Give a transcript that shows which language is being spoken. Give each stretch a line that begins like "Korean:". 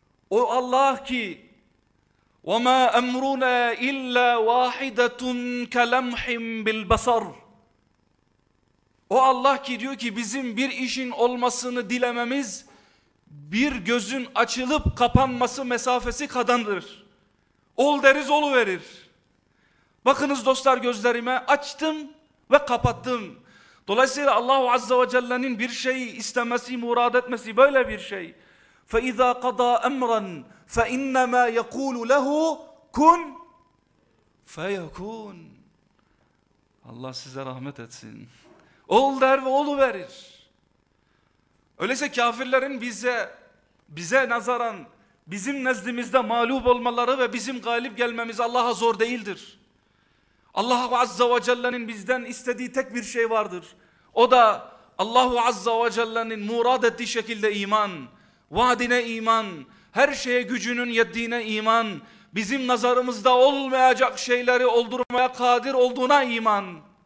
Turkish: O Allah ki
Arabic: وَمَا أَمْرُنَا إِلَّا وَاحِدَةٌ كَلَمْحٍ بِالْبَصَرِ
Turkish: O Allah ki diyor ki bizim bir işin olmasını dilememiz bir gözün açılıp kapanması mesafesi kadardır. Ol deriz oluverir. Bakınız dostlar gözlerime açtım ve kapattım. Dolayısıyla Allah Azze ve Celle'nin bir şeyi istemesi, murad etmesi böyle bir şey.
Arabic: فَإِذَا قَضَى أَمْرًا فَإِنَّمَا يَقُولُ لَهُ كُنْ فَيَكُونَ
Turkish: Allah size rahmet etsin. Ol der ve oluverir. Öyleyse kafirlerin bize nazaran bizim nezdimizde mağlup olmaları ve bizim galip gelmemiz Allah'a zor değildir. Allahu Azza ve Celle'nin bizden istediği tek bir şey vardır. O da Allahu Azza ve Celle'nin murad ettiği şekilde iman, vaadine iman, her şeye gücünün yettiğine iman, bizim nazarımızda olmayacak şeyleri oldurmaya kadir olduğuna iman.